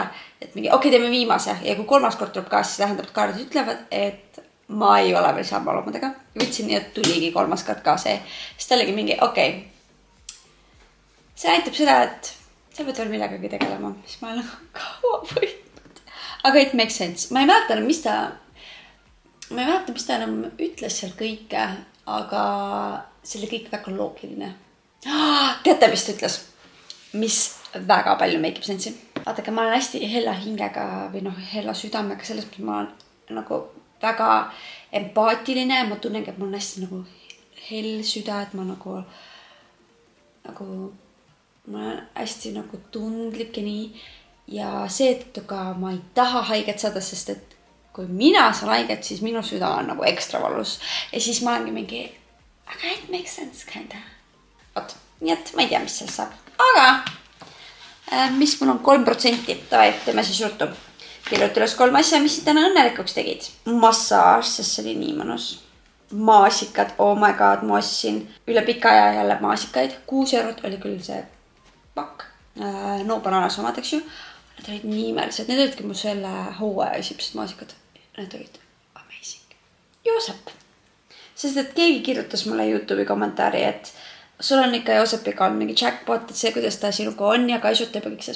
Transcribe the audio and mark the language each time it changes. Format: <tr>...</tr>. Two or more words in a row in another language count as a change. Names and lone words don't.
<et>Et mingi, okei, teeme viimase. Ja kui kolmas kord tuleb ka, siis tähendab, et kaardid ütlevad, et ma ei ole veel sama loomadega. Võtsin nii, et tuligi kolmas kord ka see. Siis ta oligi mingi, okei. See näitab seda, et sa pead veel millegagi tegelema, mis ma olen kaua võitnud.</et> <en>Aga it makes sense.</en> <et>Ma ei mäleta, mis ta enam ütles seal kõike, aga see oli kõik väga loogiline. Teate, mis ta ütles? Mis väga palju</et> <en>make sense'i.</en> <et>Vaadake, ma olen hästi hella hingega või hella südamega selles, et ma olen nagu väga empaatiline. Ma tunnengi, et ma olen hästi nagu hell süda, et ma nagu ma olen hästi nagu tundlik ja nii. Ja seetõttu ka ma ei taha haiget saada, sest et kui mina saan haiget, siis minu süda on nagu ekstra valus. Ja siis ma olengi mingi, aga</et> <en>it makes sense kinda.</en> <et>Oot, nii et ma ei tea, mis sellest saab. Aga mis mul on 3%? Tavai, teeme siis ruttu. Kirjuta üles 3 asja, mis täna õnnelikuks tegid. Massaaž, sest see oli nii mõnus. Maasikad,</et> <en>oh my god,</en> <et>ma ostsin üle pika aja jälle maasikaid. 6 eurot oli küll see pakk. No bananas omad, eks ju. Need olid nii imelised. Need olidki mu selle hooaja esimesed maasikad. Need olid amazing. Joosep. Sest et keegi kirjutas mulle YouTube'i kommentaari, et sul on ikka Joosepiga on mingi jackpot, et see, kuidas ta sinuga on ja kaisutab ja kõik selles.</et>